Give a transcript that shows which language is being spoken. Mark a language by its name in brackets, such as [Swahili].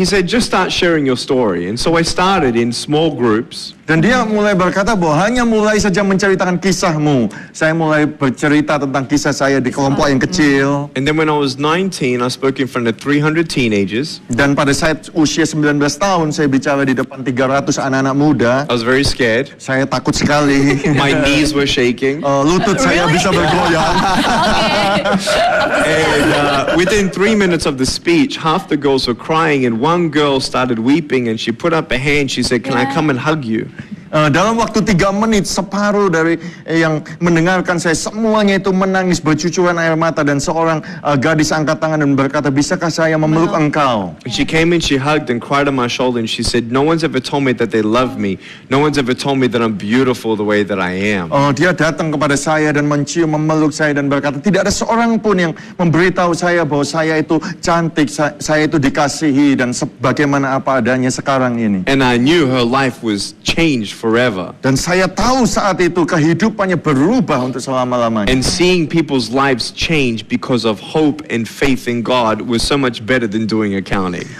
[English] He said, "Just start sharing your story." And so I started in small groups. [Indonesian] Dan dia mulai berkata bahwa hanya mulai saja menceritakan kisahmu. Saya mulai bercerita tentang kisah saya di kelompok yang kecil. [English] And then when I was 19, I spoke in front of 300 teenagers. [Indonesian] Dan pada saat usia 19 tahun, saya bicara di depan 300 anak-anak muda. [English] I was very scared. [Indonesian] Saya takut sekali. [English] My knees were shaking. [Indonesian] Lutut saya bisa bergoyang. [English] And within 3 minutes of the speech, half the girls were crying and one girl started weeping and she put up a hand. She said, "Can I come and hug you?" [Indonesian] Dalam waktu 3 menit, separuh dari yang mendengarkan saya, semuanya itu menangis bercucuran air mata. Dan seorang gadis angkat tangan dan berkata, bisakah saya memeluk engkau? [English] And she came in, she hugged and cried on my shoulder and she said, "No one's ever told me that they love me. No one's ever told me that I'm beautiful the way that I am." [Indonesian] Dia datang kepada saya dan mencium, memeluk saya dan berkata, tidak ada seorang pun yang memberitahu saya bahwa saya itu cantik, saya itu dikasihi dan sebagaimana apa adanya sekarang ini. [English] And I knew her life was changed forever. [Indonesian] Dan saya tahu saat itu kehidupannya berubah untuk selama-lamanya. [English] And seeing people's lives change because of hope and faith in God was so much better than doing accounting.